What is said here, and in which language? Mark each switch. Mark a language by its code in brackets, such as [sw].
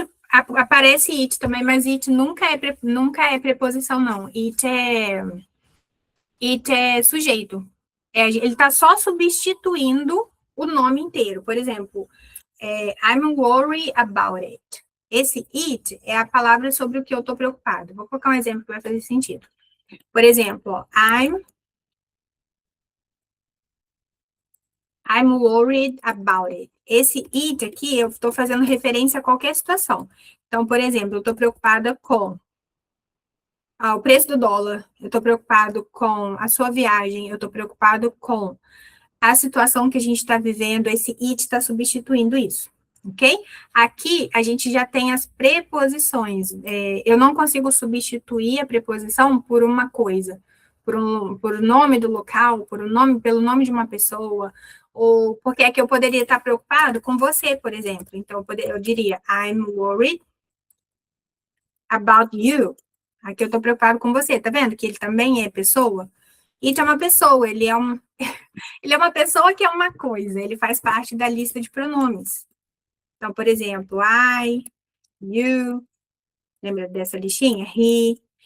[pt] Aparece it também, mas it nunca é preposição, não. It é sujeito. Ele está só substituindo o nome inteiro. Por exemplo, [en] I'm worried about it. [pt] Esse it é a palavra sobre o que eu estou preocupado. Vou colocar um exemplo que vai fazer sentido. Por exemplo, [en] I'm worried about it. [pt] Esse it aqui, eu estou fazendo referência a qualquer situação. Então, por exemplo, eu estou preocupada com o preço do dólar, eu estou preocupado com a sua viagem, eu estou preocupado com a situação que a gente está vivendo, esse it está substituindo isso, ok? Aqui a gente já tem as preposições. Eu não consigo substituir a preposição por uma coisa, por nome do local, pelo nome de uma pessoa, ou porque é que eu poderia estar preocupado com você, por exemplo. Então, eu diria, [en] I'm worried about you. [pt] Aqui eu estou preocupado com você, tá vendo? Que ele também é pessoa. It é uma pessoa, ele é uma pessoa que é uma coisa, ele faz parte da lista de pronomes. Então, por exemplo, I, you, lembra dessa listinha? He.